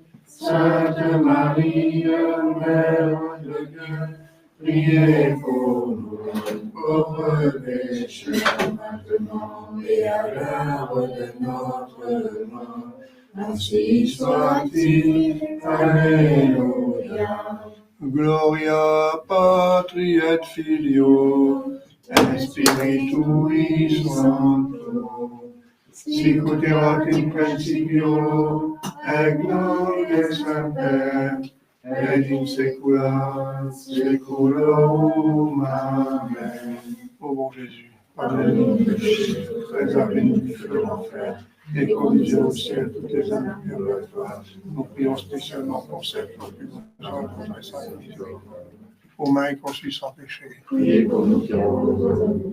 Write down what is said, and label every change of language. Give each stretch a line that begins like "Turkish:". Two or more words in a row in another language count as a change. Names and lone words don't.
French: Sainte Marie, Mère de Dieu, priez pour nous, pauvres pécheurs, maintenant et à l'heure de notre mort. Ainsi soit-il. Alléluia.
Latin: Gloria Patri et Filio, et Spiritui Sancto, sicut erat in principio, et nunc et semper, et in saecula saeculorum. Amen.
French: ô bon Jésus, Pardonne-nous nos péchés, préservez-nous du feu de l'enfer, et conduisez au ciel toutes les âmes purgatoires. nous prions spécialement pour celles qui ont plus besoin de votre sainte miséricorde. Ô Marie conçue sans péché, Priez pour nous qui avons.